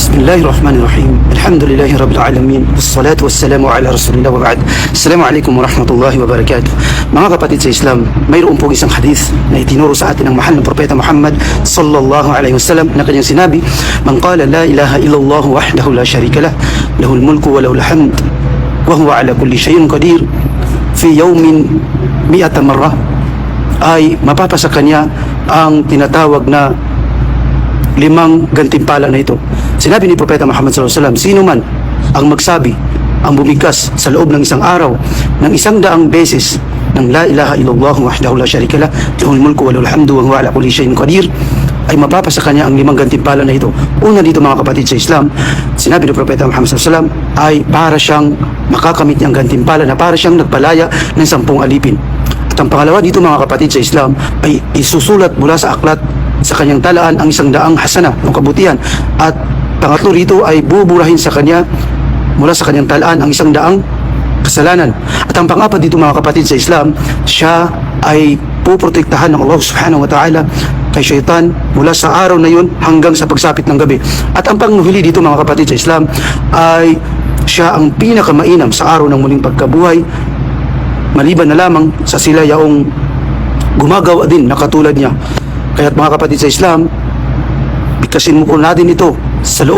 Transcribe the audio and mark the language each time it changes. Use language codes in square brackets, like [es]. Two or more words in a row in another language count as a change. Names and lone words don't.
[ar] بسم الله الرحمن الرحيم. الحمد لله رب العالمين. والصلاة والسلام على رسول الله وبعد. السلام عليكم ورحمة الله وبركاته. [tl] Mga kapatid sa Islam, mayroon pong isang hadith na itinuro sa atin ng mahal na propeta Muhammad [ar] صلى الله عليه وسلم [tl] na kanyang sinabi, [ar] "من قال لا إله إلا الله وحده لا شريك له له الملك وله الحمد وهو على كل شيء قدير في يوم مائة مرة," [tl] ay mapapasa kanya ang tinatawag na 5 gantimpala na ito. Sinabi ni Propeta Muhammad [ar] صلى الله عليه وسلم, [tl] sino man ang magsabi, ang bumigkas sa loob ng isang araw ng 100 beses ng [ar] لا إله إلا الله وحده لا شريك له له الملك وله الحمد وهو على كل شيء قدير, [tl] ay mapapasa kanya ang 5 gantimpala na ito. Una dito mga kapatid sa Islam, sinabi ni Propeta Muhammad [ar] صلى الله عليه وسلم, [tl] ay para siyang makakamit niyang gantimpala na para siyang nagpalaya ng 10 alipin. At ang pangalawa dito mga kapatid sa Islam, ay isusulat mula sa aklat sa kanyang talaan ang 100 hasana o kabutihan. At pangatlo rito ay buburahin sa kanya mula sa kanyang talaan ang 100 kasalanan. At ang pang-apat dito mga kapatid sa Islam, siya ay puprotektahan ng [ar] الله سبحانه وتعالى [tl] kay syaitan mula sa araw na yun hanggang sa pagsapit ng gabi. At ang panghuhuli dito mga kapatid sa Islam, ay siya ang pinakamainam sa araw ng muling pagkabuhay, maliban na lamang sa sila yaong gumagawa din na katulad niya. Kaya't mga kapatid sa Islam, bigkasin mo po natin ito sa loob